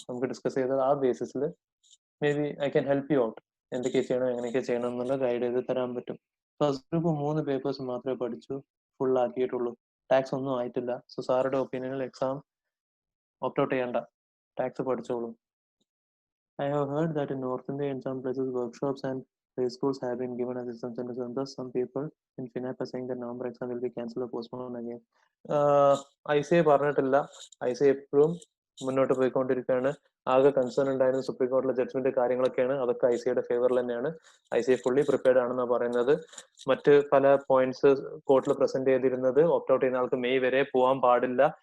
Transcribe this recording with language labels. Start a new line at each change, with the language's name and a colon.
Malayalam: നമുക്ക് ഡിസ്കസ് ചെയ്ത് ആ ബേസിസിൽ
English: Maybe I can help you out.
Malayalam: എന്തൊക്കെ ചെയ്യണം എങ്ങനെയൊക്കെ ചെയ്യണം എന്നുള്ള ഗൈഡ് ചെയ്ത് തരാൻ പറ്റും. ഫസ്റ്റ് ഗ്രൂപ്പ് 3 പേപ്പേഴ്സ് മാത്രമേ പഠിച്ചു ഫുൾ ആക്കിയിട്ടുള്ളൂ. ടാക്സ് ഒന്നും ആയിട്ടില്ല. സോ സാറുടെ ഒപ്പീനിയനിൽ എക്സാം ഓപ്റ്റ് ഔട്ട് ചെയ്യണ്ട. ടാക്സ് പഠിച്ചോളൂ.
English: I have heard that in North India, in some places, workshops and preschools have been given as exam centers, and thus some people in FINAP are saying that November exam will be cancelled or postponed again.
Malayalam: ICA പറഞ്ഞിട്ടില്ല. ICA എപ്പോഴും മുന്നോട്ട് പോയിക്കൊണ്ടിരിക്കുകയാണ്. ആകെ concern ഉണ്ടായിരുന്ന supreme കോടതിയിലെ judgement കാര്യങ്ങളൊക്കെയാണ്. അതൊക്കെ ICAയുടെ ഫേവറിൽ തന്നെയാണ്. ICA ഫുള്ളി പ്രിപ്പയർഡ് ആണെന്നാണ് പറയുന്നത്. മറ്റ് പല പോയിന്റ്സ് കോർട്ടിൽ പ്രസന്റ് ചെയ്തിരുന്നത് ഓപ്റ്റ് ഔട്ട് ചെയ്യുന്ന ആൾക്ക് മെയ് വരെ പോകാൻ പാടില്ല.